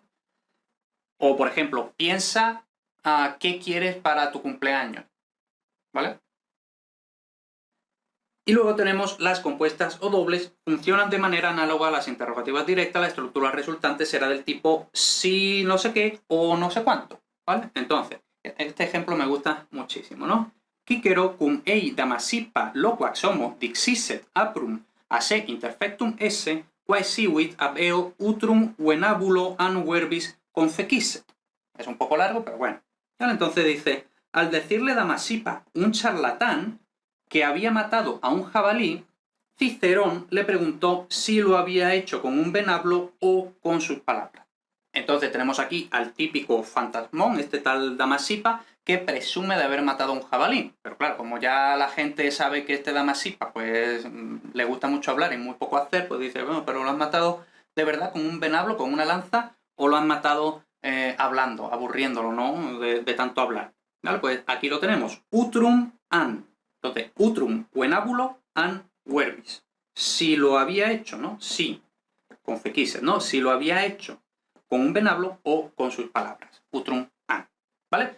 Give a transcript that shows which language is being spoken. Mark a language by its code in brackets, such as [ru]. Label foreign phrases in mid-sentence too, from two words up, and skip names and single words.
[es] O, por ejemplo, piensa qué quieres para tu cumpleaños, ¿vale? Y luego tenemos las compuestas o dobles, funcionan de manera análoga a las interrogativas directas. La estructura resultante será del tipo si no sé qué o no sé cuánto, ¿vale? Entonces, este ejemplo me gusta muchísimo, ¿no? [la] Cicero cum ei damasipa loquax homo dixisset aprum ase interfectum esse, quae sivuit ab eo utrum venabulo an verbis confecisset. [es] Es un poco largo, pero bueno. Entonces dice, al decirle Damasipa, un charlatán, que había matado a un jabalí, Cicerón le preguntó si lo había hecho con un venablo o con sus palabras. Entonces tenemos aquí al típico fantasmón, este tal Damasipa, que presume de haber matado a un jabalí. Pero claro, como ya la gente sabe que este Damasipa pues le gusta mucho hablar y muy poco hacer, pues dice, bueno, pero lo han matado de verdad con un venablo, con una lanza, o lo han matado hablando, aburriéndolo, ¿no? De tanto hablar. ¿Vale? Pues aquí lo tenemos, [la] utrum an. [es] Entonces, [la] utrum venabulo an verbis. [es] Si lo había hecho, ¿no? Sí, confequisset, ¿no? Si lo había hecho con un venablo o con sus palabras. [la] Utrum an. ¿Vale?